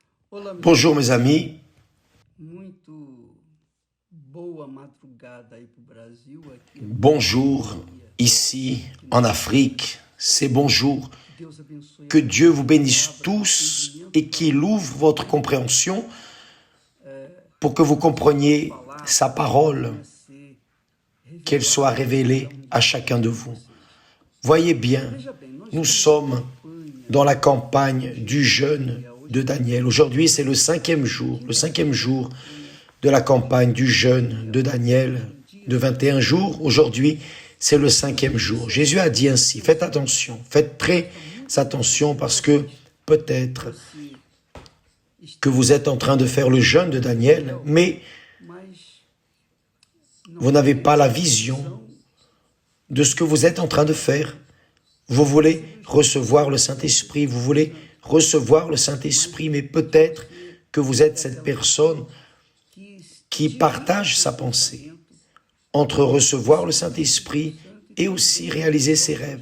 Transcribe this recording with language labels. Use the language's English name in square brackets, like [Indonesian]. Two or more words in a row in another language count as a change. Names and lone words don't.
[Portuguese] Olá, meus [French] Bonjour mes [Portuguese] amigos. [French] amis, [Portuguese] Muito boa madrugada aí pro Brasil. Aqui é [French] bonjour [Portuguese] meio-dia [French] ici [Portuguese] aqui [French] en [Portuguese] no Brasil. [French] Afrique, c'est bonjour. [Portuguese] Deus abençoe a [French] Que Dieu [Portuguese] cada [French] vous bénisse [Portuguese] palavra, [French] tous [Portuguese] entendimento [French] et [Portuguese] para [French] qu'il ouvre votre compréhension pour que vous [Portuguese] a sua [French] compreniez sa [Portuguese] palavra [French] parole, [Portuguese] venha a ser [French] qu'elle soit [Portuguese] revelada a [French] révélée [Portuguese] cada um [French] à chacun de vous. [Portuguese] vocês. [French] Voyez bien, [Portuguese] Veja bem, nós [French] nous [Portuguese] estamos na [French] sommes [Portuguese] campanha [French] dans la campagne [Portuguese] de du jeûne Daniel. [French] de [Portuguese] Hoje [French] Daniel. Aujourd'hui, c'est le cinquième jour de la campagne du jeûne de Daniel de 21 jours. Aujourd'hui, c'est le cinquième jour. Jésus a dit ainsi, faites attention, faites très attention parce que peut-être [Portuguese] você [French] que vous êtes en train de faire le jeûne de Daniel, mais [Portuguese] mas não [French] vous n'avez [Portuguese] tem [French] pas la [Portuguese] essa [French] vision [Portuguese] visão [French] de ce que vous êtes en train de faire. Vous voulez recevoir le Saint-Esprit, vous voulez recevoir le Saint-Esprit, mais peut-être que vous êtes cette personne qui partage sa pensée entre recevoir le Saint-Esprit et aussi réaliser ses rêves.